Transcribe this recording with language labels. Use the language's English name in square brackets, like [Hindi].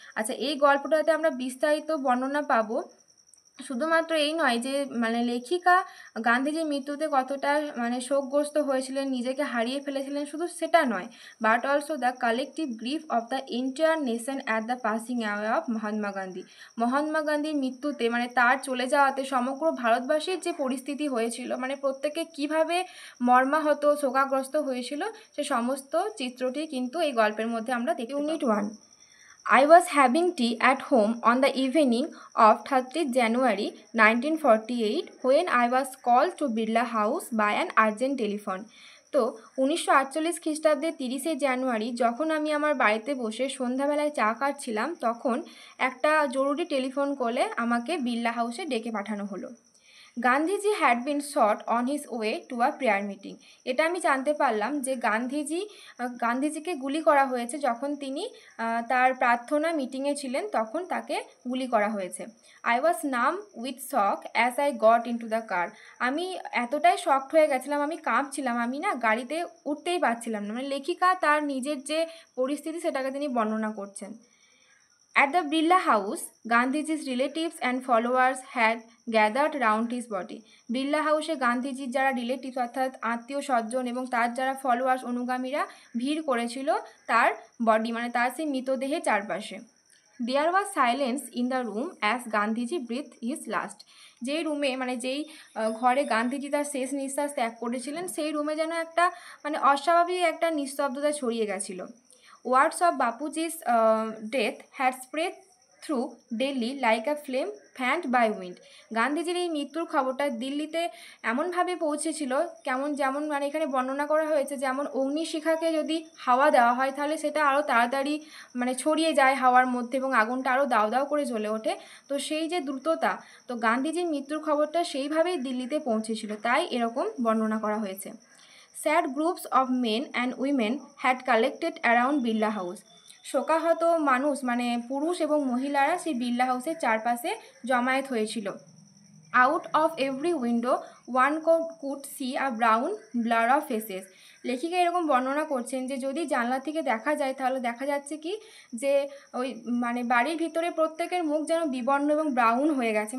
[Bangla] আচ্ছা, এই গল্পটাতে আমরা বিস্তারিত বর্ণনা পাবো। শুধুমাত্র এই নয় যে মানে লেখিকা গান্ধীজির মৃত্যুতে কতটা মানে শোকগ্রস্ত হয়েছিলেন, নিজেকে হারিয়ে ফেলেছিলেন, শুধু সেটা নয়, [English] But also the collective grief of the entire nation at the passing away of Mahatma Gandhi. [Bangla] Mahatma গান্ধীর মৃত্যুতে মানে তার চলে যাওয়াতে সমগ্র ভারতবাসীর যে পরিস্থিতি হয়েছিল মানে প্রত্যেকে কিভাবে মর্মাহত শোকাগ্রস্ত হয়েছিল সে সমস্ত চিত্রটি কিন্তু এই গল্পের মধ্যে আমরা দেখি। Unit 1। [English] I was having tea at home on the evening of 30th January 1948 when I was called to Birla House by an urgent telephone. [Bangla] তো 1948 খ্রিস্টাব্দের 30শে জানুয়ারি যখন আমি আমার বাড়িতে বসে সন্ধ্যাবেলায় চা খাচ্ছিলাম তখন একটা জরুরি টেলিফোন কলে আমাকে বিড়লা হাউসে ডেকে পাঠানো হলো। [English] Gandhiji had been shot on his way to a prayer meeting. [Bangla] এটা আমি জানতে পারলাম যে গান্ধীজিকে গুলি করা হয়েছে যখন তিনি তার প্রার্থনা মিটিংয়ে ছিলেন, তখন তাকে গুলি করা হয়েছে। [English] I was numb with shock as I got into the car. [Bangla] আমি এতটাই শকড হয়ে গেছিলাম, আমি কাঁপছিলাম, আমি না গাড়িতে উঠতেই পারছিলাম না। মানে লেখিকা তার নিজের যে পরিস্থিতি সেটাকে তিনি বর্ণনা করছেন। [English] At the Birla House, Gandhiji's relatives and followers had gathered round his body. [Bangla] Birla হাউসে গান্ধীজির যারা রিলেটিভস অর্থাৎ আত্মীয় স্বজন এবং তার যারা ফলোয়ার্স অনুগামীরা ভিড় করেছিল তার বডি মানে তার সেই মৃতদেহের চারপাশে। [English] There was silence in the room as Gandhiji breathe his last. [Bangla] যেই রুমে মানে যেই ঘরে গান্ধীজি তার শেষ নিঃশ্বাস ত্যাগ করেছিলেন সেই রুমে যেন একটা মানে অস্বাভাবিক একটা নিস্তব্ধতা ছড়িয়ে গেছিল। [English] Words of Bapuji's death had spread through Delhi like a flame fanned by wind. [Bangla] গান্ধীজির এই মৃত্যুর খবরটা দিল্লিতে এমনভাবে পৌঁছেছিল যেমন মানে এখানে বর্ণনা করা হয়েছে যেমন অগ্নিশিখাকে যদি হাওয়া দেওয়া হয় তাহলে সেটা আরও তাড়াতাড়ি মানে ছড়িয়ে যায় হাওয়ার মধ্যে এবং আগুনটা আরও দাউ দাউ করে জ্বলে ওঠে। তো সেই যে দ্রুততা, তো গান্ধীজির মৃত্যুর খবরটা সেইভাবেই দিল্লিতে পৌঁছেছিল, তাই এরকম বর্ণনা করা হয়েছে। [English] Sad groups of men and women had collected around Birla House. [Bangla] শোকাহত মানুষ মানে পুরুষ এবং মহিলারা সেই বিড়লা হাউসের চারপাশে জমায়েত হয়েছিল। [English] Out of every window one could see a brown blur of faces. [Bangla] লেখিকা এরকম বর্ণনা করছেন যে যদি জানলা থেকে দেখা যায় তাহলে দেখা যাচ্ছে কি যে ওই মানে বাড়ির ভিতরে প্রত্যেকের মুখ যেন বিবর্ণ এবং ব্রাউন হয়ে গেছে।